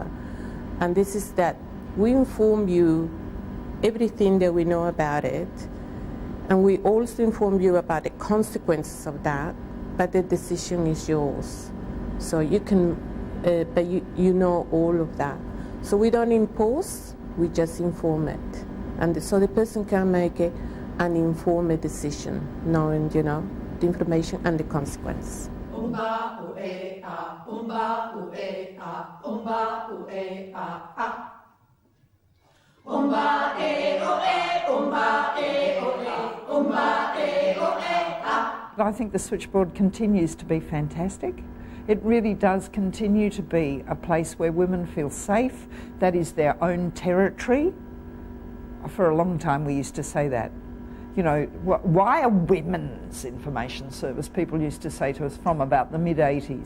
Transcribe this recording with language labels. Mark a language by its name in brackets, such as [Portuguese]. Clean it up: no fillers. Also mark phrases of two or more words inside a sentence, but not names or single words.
[English] And this is that we inform you everything that we know about it, and we also inform you about the consequences of that, but the decision is yours. So you can, but you know all of that. So we don't impose, we just inform it. And so the person can make an informed decision, knowing, the information and the consequence. Umba ue a, umba ue a, umba ue a a. Umba e o e, umba e o e, umba e o e a. I think the switchboard continues to be fantastic. It really does continue to be a place where women feel safe, that is their own territory. For a long time we used to say that. Why a women's information service, people used to say to us from about the mid-80s.